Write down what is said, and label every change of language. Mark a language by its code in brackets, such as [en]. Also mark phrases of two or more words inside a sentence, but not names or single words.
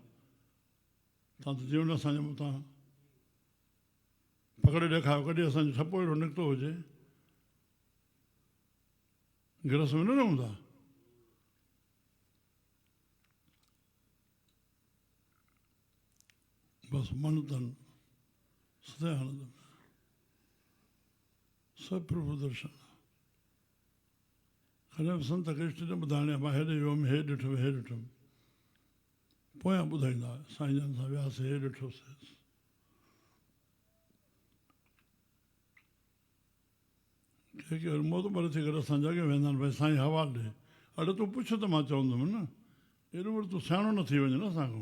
[sd] तव्हां त जीवन असांजे मथां पकड़े ॾेखारियो, कॾहिं असांजो छपो अहिड़ो निकितो हुजे, गिरस में न रहूं था। बसि मन तन सदा आनंद में, सभु प्रभु दर्शन। कॾहिं बि संत खे न ॿुधाइण, मां हेॾे वियुमि, हे ॾिठुमि, हे ॾिठुमि, पोयां ॿुधाईंदा साईं जन सां वियासीं, हे ॾिठोसीं। के मोतबर थी करे असां जॻहि वेंदा आहिनि, भई साईं हवालु ॾे, अड़े तूं पुछ त मां चवंदुमि न, एॾो वरी तूं सियाणो न थी वञे न असांखां।